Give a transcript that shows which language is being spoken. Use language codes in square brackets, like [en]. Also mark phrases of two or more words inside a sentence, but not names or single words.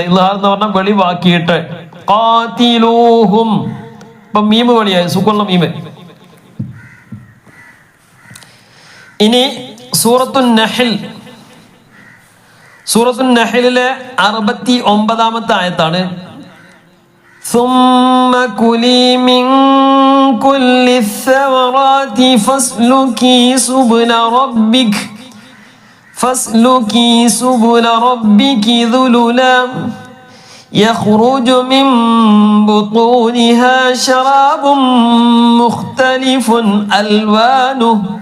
[ml] ഇൽഹാർ എന്ന് പറഞ്ഞാൽ വെളിവാക്കിയിട്ട്. ഖാതിലൂഹും, ഇപ്പൊ മീം വെളിയായി, സുക്കൂനുള്ള മീമ്. ഇനി സൂറത്തുൻ നഹ്ലിലെ 69-ാമത്തെ ആയത്താണ്. [ar] ثم كلي من كل الثمرات فاسلكي سبل ربك ذللا يخرج من بطونها شراب مختلف ألوانه